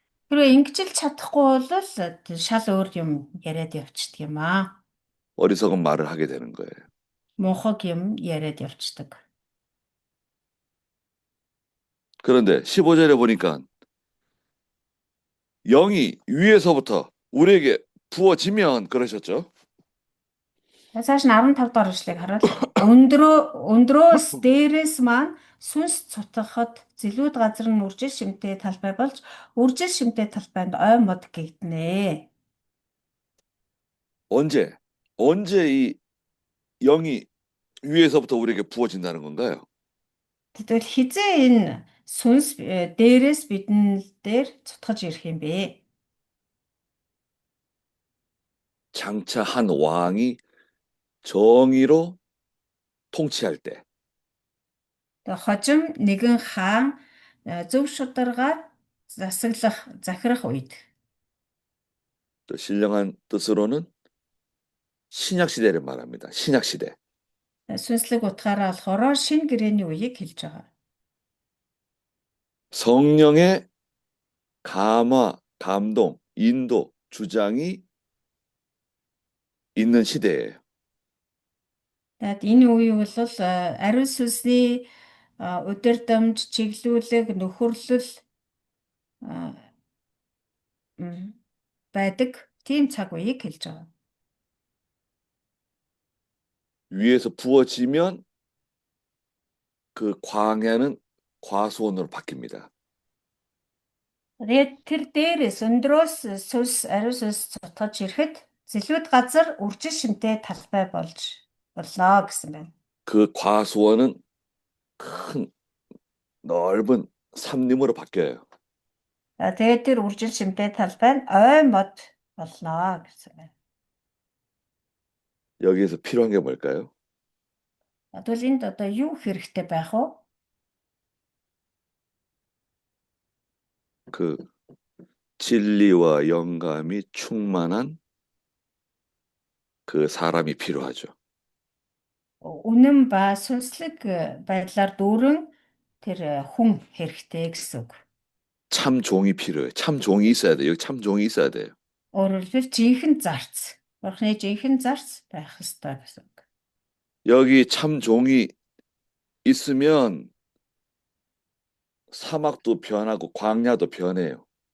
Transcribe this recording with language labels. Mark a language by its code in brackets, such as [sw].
[mn] Хэрвээ ингэж л чадахгүй бол шал өөр юм яриад явцдаг юм аа. [ko] 어리석은 말을 하게 되는 거예요. [mn] Мунхаг юм яриад явцдаг. [ko] 그런데 15절에 보니까 영이 위에서부터 우리에게 부어지면 그러셨죠? [mn] Цааш нь 15 дугаар эшлэгийг хараад өндрөөс дээрээс маань сүнс цутгахад зэлүүд газар нь үржил шимтэй талбай болж үржил шимтэй талбайнд ой мод гэгдэнэ. [ko] 언제 이 영이 위에서부터 우리에게 부어진다는 건가요? [mn] Тэгвэл хизээ энэ сүнс дээрээс бидэн дээр цутгаж ирэх юм бэ? [ko] 장차 한 왕이 정의로 통치할 때 [mn] Тэгээ хожим нэгэн хаан зөв шударгаар захирах үед [ko] 또 신령한 뜻으로는 신약 시대를 말합니다. 신약 시대. [mn] сүнслэг утгаараа болохоор шинэ гэрээний үеийг хэлж байгаа. [ko] 성령의 감화, 감동, 인도, 주장이 있는 시대예요. [mn] Тэгээд энэ үе бол ариун сүнсний удирдамж, чиглүүлэг, нөхөрлөл байдаг тийм цаг үеийг хэлж байгаа. [ko] 위에서 부어지면 그 광야는 과수원으로 바뀝니다. [mn] Тэгээд тэр дээрээс өндрөөс ариун сүнс цутгаж ирэхэд зэлүүд газар үржил шимтэй талбай болж боллоо гэсэн байна. [ko] 그 과수원은 큰 넓은 삼림으로 바뀌어요. [mn] Тэгээд тэр үржил шимтэй талбай нь ой мод боллоо гэсэн байна. [ko] 여기에서 필요한 게 뭘까요? [mn] Тэгвэл энд одоо юу хэрэгтэй байх вэ? [ko] 그 진리와 영감이 충만한 그 사람이 필요하죠. [mn] үнэн ба сүнслэг байдлаар дүүрэн тэр хүн хэрэгтэй гэсэн үг. [ko] 참 종이 필요해요. 참 종이 있어야 돼요. 여기 참 종이 있어야 돼요. [mn] Өөрөөр хэлбэл жинхэнэ зарц. Бурхны жинхэнэ зарц байх ёстой гэсэн үг. [ko] 여기 참 종이 있으면 사막도 변하고 광야도 변해요.